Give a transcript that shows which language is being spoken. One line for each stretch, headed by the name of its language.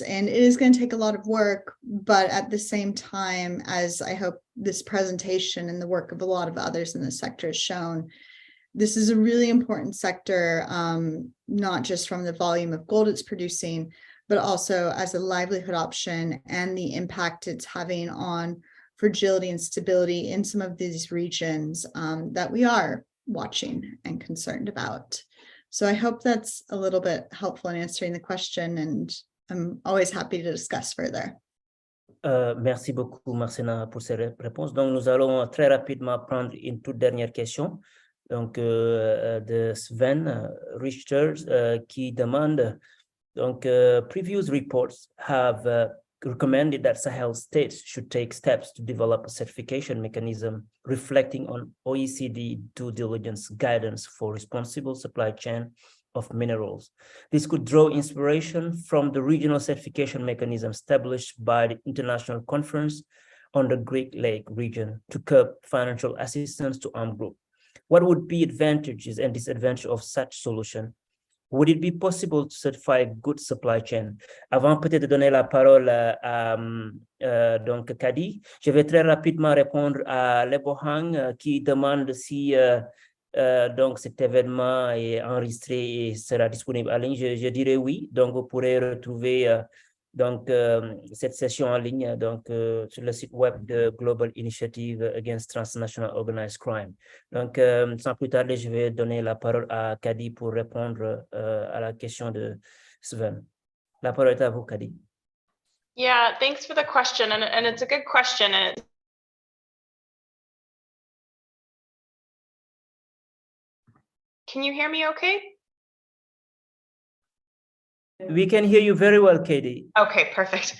English: And it is going to take a lot of work, but at the same time, as I hope this presentation and the work of a lot of others in the sector has shown, this is a really important sector, not just from the volume of gold it's producing, but also as a livelihood option and the impact it's having on fragility and stability in some of these regions that we are watching and concerned about. So I hope that's a little bit helpful in answering the question, and I'm always happy to discuss further.
French: Merci beaucoup, Marcina, pour ces réponses. Donc, nous allons très rapidement prendre une toute dernière question. Donc, de Sven Richter, qui demande, donc,
English: previous reports have recommended that Sahel states should take steps to develop a certification mechanism reflecting on OECD due diligence guidance for responsible supply chain of minerals. This could draw inspiration from the regional certification mechanism established by the International Conference on the Great Lake region to curb financial assistance to armed groups. What would be advantages and disadvantages of such solution? Would it be possible to certify good supply chain?
French: Avant peut-être de donner la parole à donc Kadi, je vais très rapidement répondre à Lebohang qui demande si donc cet événement est enregistré et sera disponible en ligne. Je dirais oui. Donc vous pourrez retrouver donc cette session en ligne donc sur le site web de Global Initiative Against Transnational Organized Crime. Donc sans plus tarder, je vais donner la parole à Kadi pour répondre à la question de Sven. La parole est à vous, Kadi.
English: Yeah, thanks for the question, and it's a good question. And can you hear me okay? We can hear you very well, Katie. Okay, perfect.